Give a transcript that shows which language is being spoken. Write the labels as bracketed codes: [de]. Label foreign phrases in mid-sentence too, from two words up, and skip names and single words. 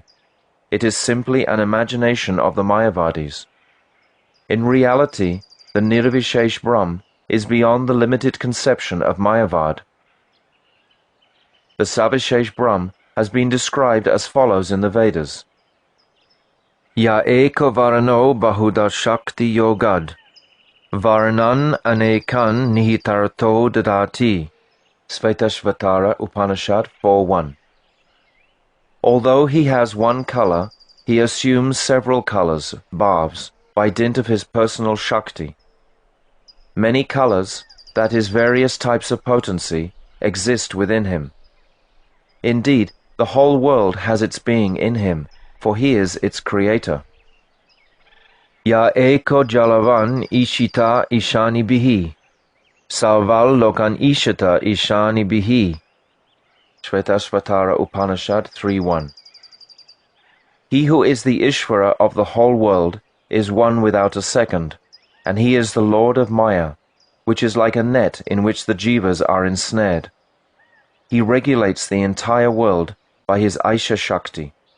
[en] It is simply an imagination of the Mayavadis. In reality, the Nirvishesh Brahm is beyond the limited conception of Mayavad. The Savishesh Brahm has been described as follows in the Vedas. [sa] य एक वर्णो बहुधा शक्ति योगाद्, वर्णान् अनेकान् निहितार्थो दधाति. [en] Shvetashvatara Upanishad 4.1. Although he has one color, he assumes several colors, bhavs, by dint of his personal Shakti. Many colors, that is various types of potency, exist within him. Indeed, the whole world has its being in him, for he is its creator. [sa] य एको जालवान् ईशत ईशनीभिः, सर्वान् लोकान् ईशत ईशनीभिः. [en] Shvetashvatara Upanishad 3.1. He who is the Ishvara of the whole world is one without a second, and he is the Lord of Maya, which is like a net in which the Jivas are ensnared. He regulates the entire world by his Aisha Shakti.